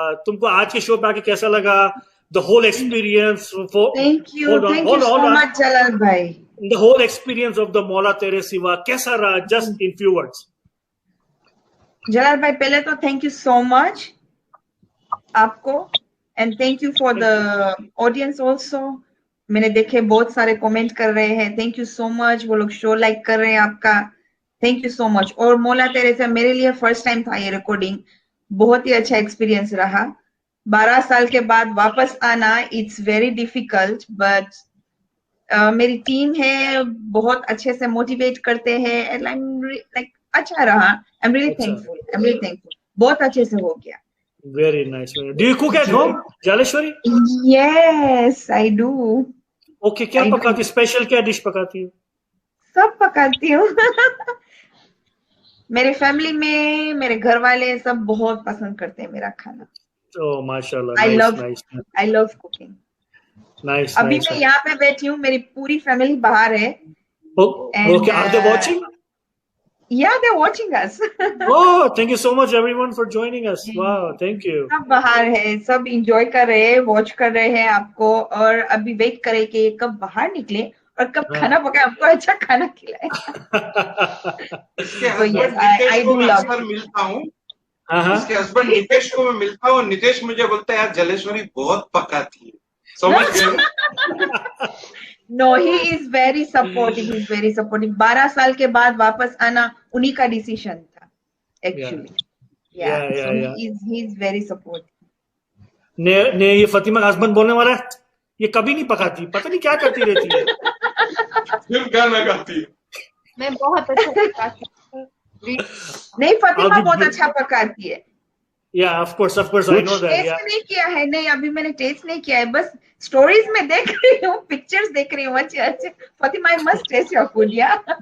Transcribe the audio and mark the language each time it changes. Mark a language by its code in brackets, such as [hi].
[hi] तुमको आज के शो पे आके कैसा लगा? [en] The whole experience. Thank you so much, Jalal bhai. The whole experience of the Maula Tere Siva [hi] कैसा रहा? [en] Just in few words. Jalal bhai, [hi] पहले तो [en] thank you so much [hi] आपको, [en] and thank you for the audience also. [hi] मैंने देखे बहुत सारे comment कर रहे हैं. [en] Thank you so much. [hi] वो लोग शो लाइक कर रहे हैं आपका. [en] Thank you so much. [hi] और मौला तेरे से मेरे लिए फर्स्ट टाइम था ये रिकॉर्डिंग, बहुत ही अच्छा एक्सपीरियंस रहा. 12 साल के बाद वापस आना, [en] it's very difficult, [hi] बट मेरी टीम है, बहुत अच्छे से मोटिवेट करते हैं, लाइक अच्छा रहा. [en] I am really thankful. [hi] बहुत अच्छे से हो गया. [en] Very nice. Do you cook at home Jaleshwari? Yes I do. [hi] Okay, क्या पकाती, स्पेशल क्या डिश पकाती है? सब पकाती हूँ. मेरे फैमिली में मेरे घर वाले सब बहुत पसंद करते हैं मेरा खाना. ओह माशाल्लाह. [en] I love cooking. Nice. [hi] अभी मैं यहाँ पे बैठी हूँ, मेरी पूरी फैमिली बाहर है. [en] Okay, are they watching? Yeah, they're watching us. Oh, thank you so much everyone for joining us. Wow, thank you. [hi] सब बाहर है, सब एंजॉय कर रहे हैं, वॉच कर रहे हैं आपको, और अभी वेट करें कि कब बाहर निकले और कब खाना पकाए, हमको अच्छा खाना खिलाए. इसके हस्बैंड को मैं अक्सर मिलता हूँ. इसके हस्बैंड नितेश को मैं मिलता हूँ. नितेश मुझे बोलता है यार जलेश्वरी बहुत पकाती है. समझ गए? [en] No, he is very supportive. He's very supportive. [hi] 12 साल के बाद वापस आना उन्हीं का डिसीजन था, [en] actually. Yeah. He's very supportive. [hi] ने ये फतिमा का हस्बैंड बोलने वाला है, ये कभी नहीं पकाती, पता नहीं क्या करती रहती है. सिर्फ गाना गाती है. मैं बहुत अच्छा पकाती हूँ. नहीं, फतिमा बहुत अच्छा पकाती है. [en] Yeah, of course, I know that. [hi] Test नहीं किया है, नहीं अभी मैंने टेस्ट नहीं किया है, बस स्टोरीज में देख रही हूँ, पिक्चर्स देख रही हूँ. अच्छे. [en] Fatima, I must taste your food, yeah.